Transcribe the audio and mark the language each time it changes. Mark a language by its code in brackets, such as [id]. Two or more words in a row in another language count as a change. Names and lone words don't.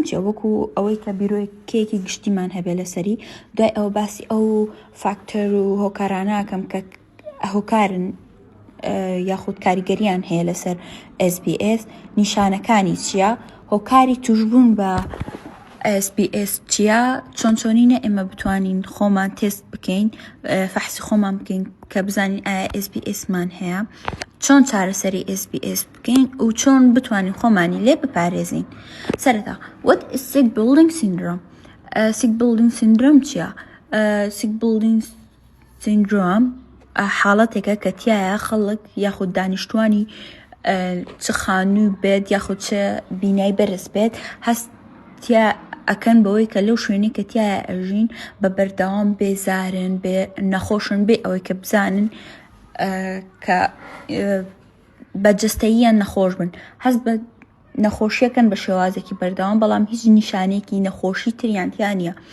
[ckb] چیە، وەکو ئەوەی کە بیرۆکەیەکی گشتیمان هەبێ لەسەری، دوای ئەوە باسی ئەو فاکتەر و هۆکارانەکەم کە هۆکارن یاخود کاریگەریان هەیە لەسەر SBS، نیشانەکانی چییە، هۆکاری توشبوون بە SBS چییە، چۆنچۆنینە ئێمە بتوانین خۆمان تێست بکەین، فەحسی خۆمان بکەین کە بزانین ئایا SBS مان هەیە، چۆن چارەسەری SBS بکەین و چۆن بتوانین خۆمانی لێ بپارێزین. [en] سەرەتا what is sick building syndrome؟ sick building syndrome چییە؟ sick building syndrome [ckb] حاڵەتێکە کە تایە خەڵک یاخود دانیشتوانی چ خانووی بێت یاخود چ بینای بەرز بێت هەستیا ئەکەن بەوەی کە لەو شوێنی کە تایە ئەژین بە بەردەوام بێزارن، بێ نەخۆشن، بێ ئەوەی کە بزانن کە بەجستەییان نەخۆش بن، هەست بە نەخۆشیەکەن بە شێوازێکی بەردەوام، بەڵام هیچ نیشانێکی نەخۆشی تریان تیانە.